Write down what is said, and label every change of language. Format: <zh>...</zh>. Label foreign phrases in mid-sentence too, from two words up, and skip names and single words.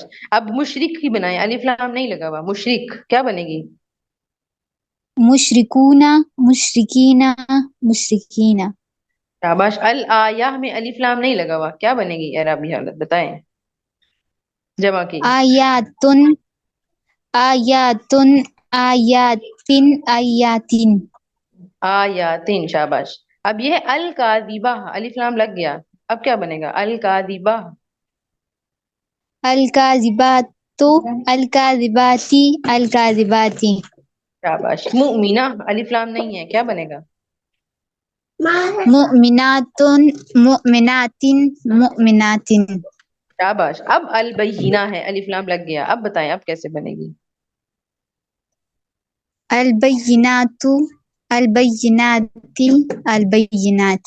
<ur>اب مشرک کی بنائیں، الف لام نہیں لگا ہوا. مشرک کیا بنے گی؟</ur> <ar>مشرکون مشرکین مشرکین.</ar> <ur>شاباش. الآیہ میں الف لام نہیں لگا ہوا، کیا بنے گی اعرابی حالت بتائیں جمع کی؟</ur> <ar>آیاتن آیاتن آیاتن آیاتن.</ar> <ur>آیاتن. شاباش. اب یہ ہے الکاذبہ، الف لام لگ گیا، اب کیا بنے گا؟ الکاذبہ.</ur> <ar>الکاذبات الکاذباتی الکاذباتی.</ar> <ur>شاباش. مؤمنہ الف لام نہیں ہے، کیا بنے گا؟</ur> <ar>مؤمنات مؤمنات مؤمنات.</ar> <ur>شاباش. اب البینہ ہے، الف لام لگ گیا، اب بتائیں اب کیسے بنے گی؟</ur> <ar>البینات البینات البینات.</ar>